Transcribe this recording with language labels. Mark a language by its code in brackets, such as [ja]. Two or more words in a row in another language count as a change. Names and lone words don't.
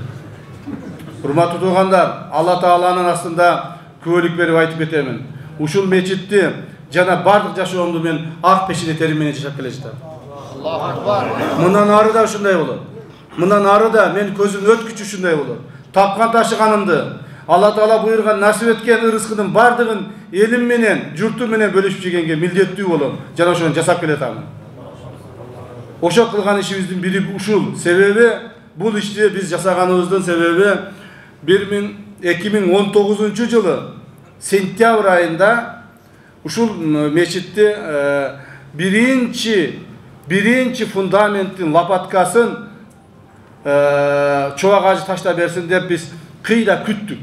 [ky] Урматтуу туугандар, Алла Тааланын астында күбөлүк берип айтып кетемин. Ушул мечитти жана бардык жашоомду мен ак пешине терим менен жашап келе жатам. [ar] الله أكبر. [ky] Мындан ары да ушундай болот. Мындан ары да мен көзүм өткүчү ушундай болот. Тапкан ташыганымды, Аллах Таала буйурган насип эткен ырыскынын бардыгын элим менен, журту менен бөлүшүп жегенге милдеттүү болом. Жана ошону жасап келатам. Ошо кылган ишибиздин бири ушул. Себеби бул ишти биз жасаганыбыздын себеби 2019-жылы сентябрь айында ушул мечитти биринчи фундаменттин лопаткасын чубак ажы таштап берсин деп биз кыйда күттүк.